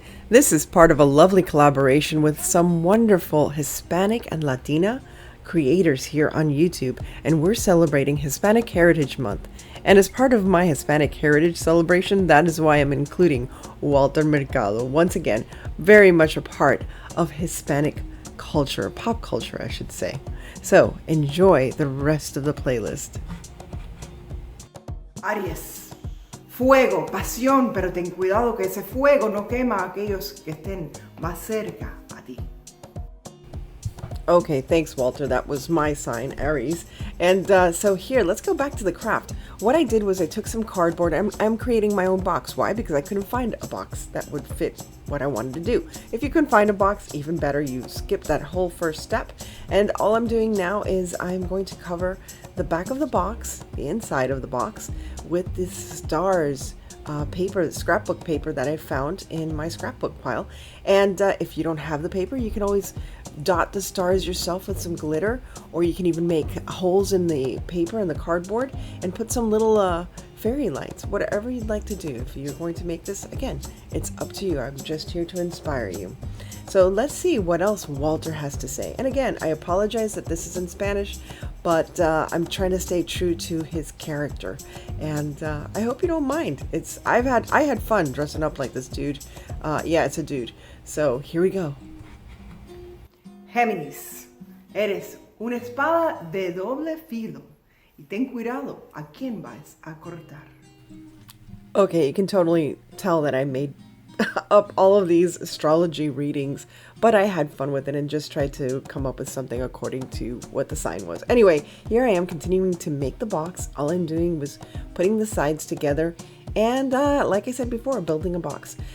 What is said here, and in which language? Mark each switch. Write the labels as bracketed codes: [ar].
[en] This is part of a lovely collaboration with some wonderful Hispanic and Latina creators here on YouTube, and we're celebrating Hispanic Heritage Month. And as part of my Hispanic Heritage celebration, that is why I'm including Walter Mercado. Once again, very much a part of Hispanic culture, pop culture, I should say. So enjoy the rest of the playlist. [es] Aries, fuego, pasión, pero ten cuidado que ese fuego no quema a aquellos que estén más cerca a ti. [en] Okay, thanks, Walter. That was my sign, Aries. And so here, let's go back to the craft. What I did was I took some cardboard. I'm creating my own box. Why? Because I couldn't find a box that would fit what I wanted to do. If you couldn't find a box, even better, you skip that whole first step. And all I'm doing now is I'm going to cover the back of the box, the inside of the box, with this stars paper, scrapbook paper that I found in my scrapbook pile. And if you don't have the paper, you can always dot the stars yourself with some glitter, or you can even make holes in the paper and the cardboard and put some little fairy lights, whatever you'd like to do. If you're going to make this, again, it's up to you. I'm just here to inspire you. So let's see what else Walter has to say. And again, I apologize that this is in Spanish, but I'm trying to stay true to his character, and I hope you don't mind. I had fun dressing up like this dude. Yeah, it's a dude. So here we go. [es] Géminis, eres una espada de doble filo y ten cuidado a quién vas a cortar. [en] Okay, you can totally tell that I made up all of these astrology readings, but I had fun with it and just tried to come up with something according to what the sign was. Anyway, here I am continuing to make the box. All I'm doing was putting the sides together and like I said before, building a box.